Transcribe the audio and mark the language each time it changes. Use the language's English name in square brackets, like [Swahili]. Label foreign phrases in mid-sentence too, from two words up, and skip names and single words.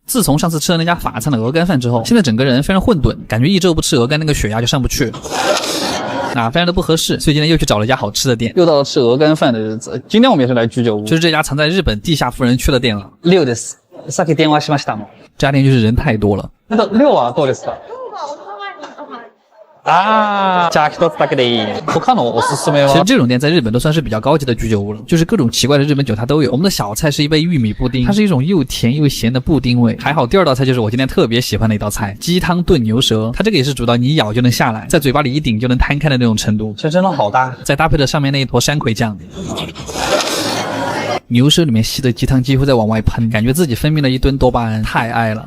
[Chinese] 自从上次吃了那家法餐的鹅肝饭之后，现在整个人非常混沌，感觉一周不吃鹅肝那个血压就上不去。非常的不合适，所以今天又去找了一家好吃的店。又到了吃鹅肝饭的日子，今天我们也是来居酒屋，就是这家藏在日本地下富人区的店了。 [Japanese] 6 です。さっき電話しましたもん。 [Chinese] 这家店就是人太多了。 [Japanese] 6 はどうですか？啊，じゃあ一つだけでいい。他のおすすめは？ [Chinese] 其实这种店在日本都算是比较高级的居酒屋了，就是各种奇怪的日本酒它都有。我们的小菜是一杯玉米布丁，它是一种又甜又咸的布丁味。还好第二道菜就是我今天特别喜欢的一道菜，鸡汤炖牛舌。它这个也是煮到你一咬就能下来，在嘴巴里一顶就能摊开的那种程度，这真的好大。再搭配着上面那一坨山葵酱。牛舌里面吸的鸡汤几乎在往外喷，感觉自己分泌了一吨多巴胺，太爱了。